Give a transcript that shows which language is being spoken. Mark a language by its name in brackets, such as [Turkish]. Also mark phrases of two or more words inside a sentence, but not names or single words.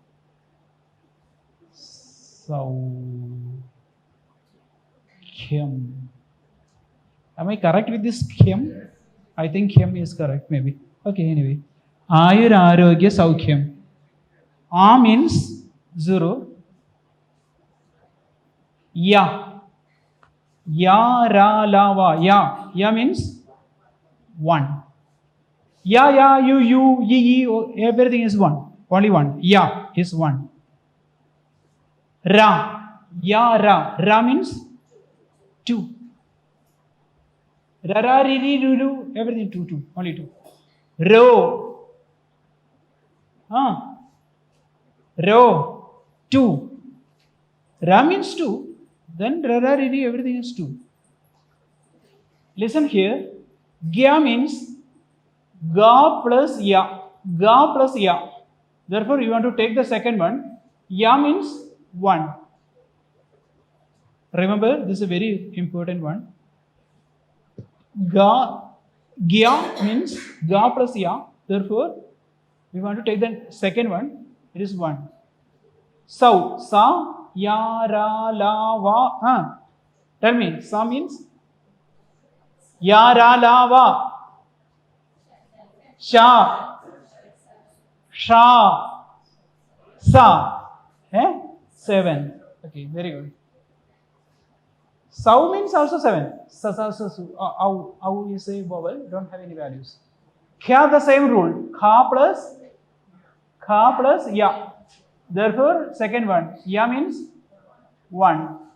[English] Saukyam. Am I correct with this Kyam? I think Kyam is correct, maybe. Okay, anyway. [Sanskrit] Ayur Arogya Saukyam. [English] A means 0. Ya. Ya, ra, la, va. Ya. Ya means 1. Ya, you, ye, everything is 1. Only 1. Ya is 1. Ra. Ya, ra. Ra means 2. Ra, ra, ri, ri, ru, ru. Everything 2. Only 2. Ro. Ro. 2. Ra means 2. Then ra, ra, ri, ri, everything is 2. Listen here. Gya means ga plus ya. Ga plus ya. Therefore, you want to take the second one. Ya means 1. Remember, this is a very important one. Gya means ga plus ya. Therefore, we want to take the second one. It is 1. Sa, ya, ra, la, va. Tell me, sa means ya, ra, la, va. Sha, sha, sa. 7. Okay, very good. Sau means also 7. Sa, su. Au is a vowel, don't have any values. Kya, the same rule. Kha plus ya. Therefore, second one. Ya means 1.